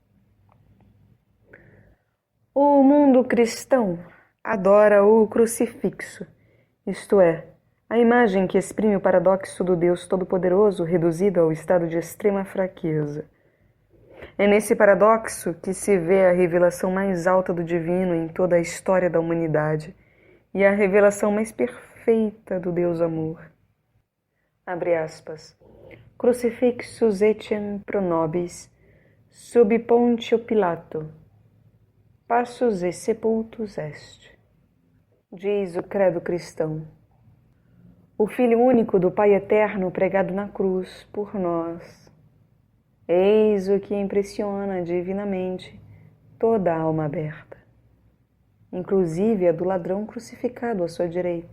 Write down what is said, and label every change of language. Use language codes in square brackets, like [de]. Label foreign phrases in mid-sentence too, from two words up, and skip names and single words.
[pt] O mundo cristão adora o crucifixo, isto é, a imagem que exprime o paradoxo do Deus Todo-Poderoso reduzido ao estado de extrema fraqueza. É nesse paradoxo que se vê a revelação mais alta do divino em toda a história da humanidade e a revelação mais perfeita do Deus Amor. Abre aspas. [la] Crucifixus etiam pro nobis, sub Pontio Pilato, passus e sepultus est. [pt] Diz o credo cristão. O Filho único do Pai Eterno pregado na cruz por nós. Eis o que impressiona divinamente toda a alma aberta, inclusive a do ladrão crucificado à sua direita.